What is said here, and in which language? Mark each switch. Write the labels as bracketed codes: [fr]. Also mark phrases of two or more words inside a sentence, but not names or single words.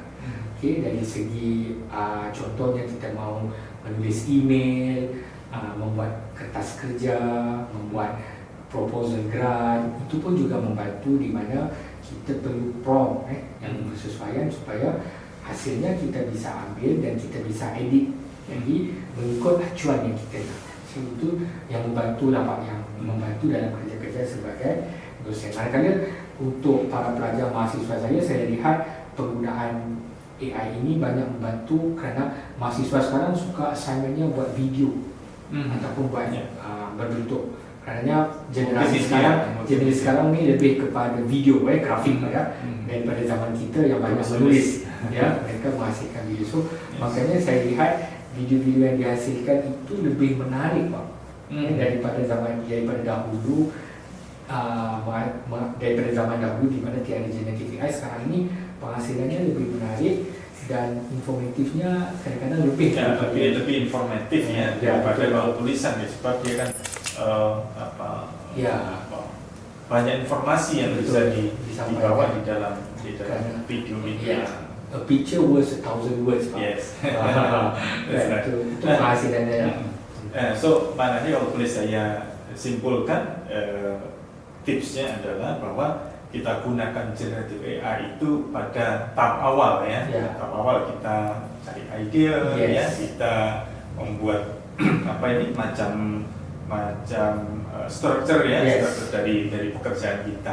[ms] Dari segi contohnya kita mau menulis email, membuat kertas kerja, membuat [en] proposal grant, [ms] itu pun juga membantu di mana kita perlu prompt yang bersesuaian supaya hasilnya kita bisa ambil dan kita bisa edit. Jadi mengikut acuan yang kita nak. So, itu yang membantu lah Pak, yang membantu dalam kerja-kerja sebagai dosen. Kadang-kadang untuk para pelajar mahasiswa saya lihat penggunaan AI ini banyak membantu kerana mahasiswa sekarang suka assignmentnya buat video ataupun buat berbentuk. Kerana generasi sekarang ni lebih kepada video, grafik daripada zaman kita yang banyak menulis. Mereka menghasilkan video. So makanya saya lihat video-video yang dihasilkan itu lebih menarik Pak, daripada dahulu. Daripada zaman dahulu di mana tiada [en] generative AI, [ms] sekarang ini penghasilannya lebih menarik dan informatifnya kadang-kadang lebih informatif ya daripada kalau tulisan ya, sebab dia kan Ya. banyak informasi yang bisa dibawa di dalam video-video. Ya. [en] A picture worth 1,000 words. [ms] Pak. Yes. Itu penghasilannya. So maknanya kalau boleh saya simpulkan, tipsnya adalah bahwa kita gunakan [en] generative AI [ms] itu pada tahap awal ya. Tahap awal kita cari ide, ya, kita membuat macam structure ya, structure dari pekerjaan kita.